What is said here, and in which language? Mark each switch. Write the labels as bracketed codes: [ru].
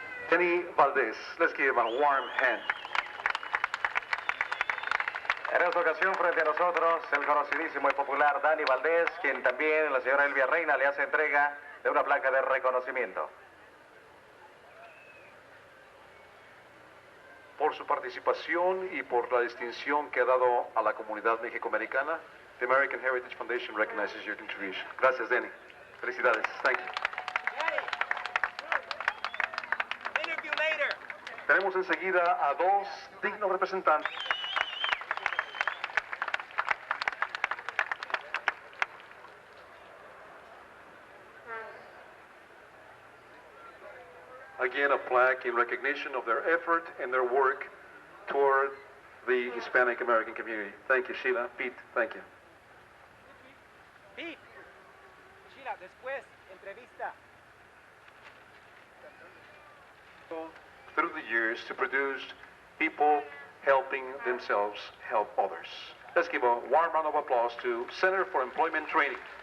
[en] Kenny Valdez. Let's give him a warm hand. And [es] En esta ocasión, frente a nosotros, el conocidísimo y popular Dani Valdés, quien también la señora Elvia Reina le hace entrega de una placa de reconocimiento. Por su participación y por la distinción que ha dado a la comunidad mexicoamericana, [en] the American Heritage Foundation recognizes your contribution. [es] Gracias, Danny. Felicidades. [en] Thank you. [es] Tenemos enseguida a dos dignos representantes. [en] Again, a plaque in recognition of their effort and their work toward the Hispanic American community. Thank you, Sheila. Pete, thank you. [es] Pete, Sheila, después, entrevista. [en] Through the years to produce people helping themselves help others. Let's give a warm round of applause to Center for Employment Training.